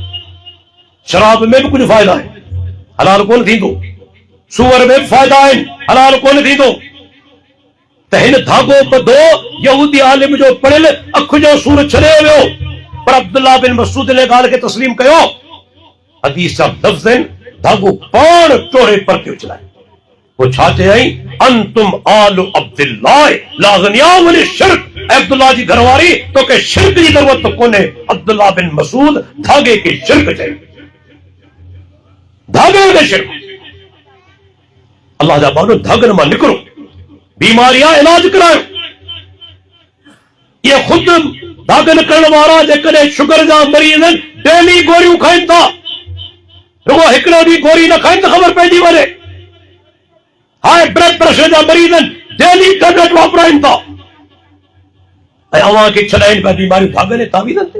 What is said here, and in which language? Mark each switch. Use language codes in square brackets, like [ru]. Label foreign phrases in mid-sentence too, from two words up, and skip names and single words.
[sd] शराब में बि कुझु फ़ाइदा आहिनि, हलाल कोन थींदो, सूअर में बि फ़ाइदा आहिनि, हलाल कोन थींदो। त हिन धागो ॿधो यहूदी आलिम जो पढ़ियल अख जो सूर छॾे वियो, पर अब्दुल्लाह बिन मसूद ने ॻाल्हि खे तस्लीम कयो। हदीस जा लफ़्ज़ आहिनि, धागो पाण टोड़े परतियो चलाए। पोइ छा चयई? [ar] أنتم آل عبد الله لأغنياء عن الشرك, [sd] अब्दुल्लाह जी घरवारी तोखे शिर्क जी ज़रूरत कोन्हे। अब्दुल्लाह बिन मसूद धागे खे शिर्क चई, धागे खे शिर्क। अल्लाह जा बानो धागनि मां निकिरो, बीमारियां इलाज करायो। ये खुद धागनि करण वारा जेकॾहिं शुगर जा मरीज़ आहिनि डेली गोरियूं खाइनि था, रुगो हिकिड़ो ॾींहुं गोरी न खाइनि त ख़बर पइजी वञे। [en] high blood pressure [sd] जा मरीज़ आहिनि डेली टेबलेट वापराइनि था, ऐं अव्हां खे छॾाइनि पिया बीमारियूं धागनि तावीज़नि ते।